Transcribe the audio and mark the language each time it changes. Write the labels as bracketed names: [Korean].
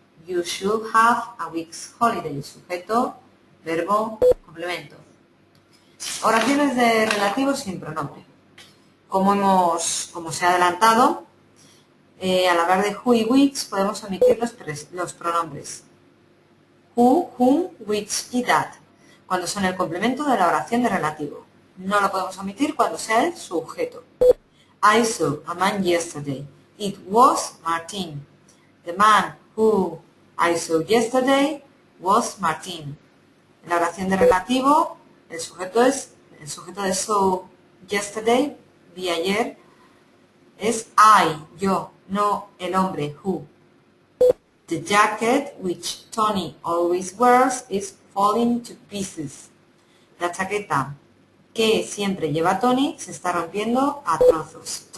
[English] You should have a week's holiday. [Spanish] Sujeto, verbo, complemento. Oraciones de relativo sin pronombre. Como se ha adelantado, al hablar de who y which podemos omitir los pronombres who, whom, which y that, cuando son el complemento de la oración de relativo. No lo podemos omitir cuando sea el sujeto. [English] I saw a man yesterday. It was Martin. The man who I saw yesterday was Martin. [Spanish] En la oración de relativo, el sujeto de [English] saw yesterday, [Spanish] vi ayer, es I, yo, no el hombre, who. [English] The jacket which Tony always wears is falling to pieces. [Spanish] La chaqueta que siempre lleva Tony se está rompiendo a trozos.